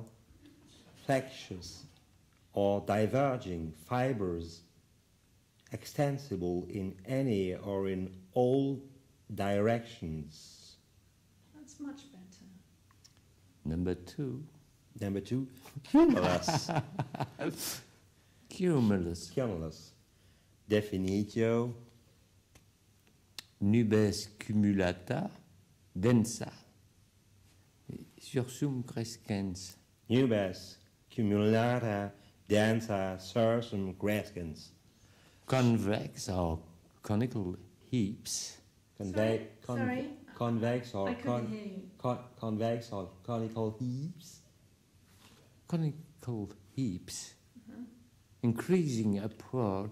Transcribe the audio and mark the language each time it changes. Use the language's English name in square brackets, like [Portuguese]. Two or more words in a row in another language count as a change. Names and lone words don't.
[English] Flexus or diverging fibers. Extensible in any or in all directions. That's much better. Number two. Number two, cumulus. Cumulus. Cumulus. Definitio. [Latin] Nubes cumulata densa. Sursum crescens. Nubes cumulata densa sursum crescens. [English] Convex or conical heaps. Sorry? Convex or I couldn't hear you. convex or conical heaps. Conical heaps. Increasing upward.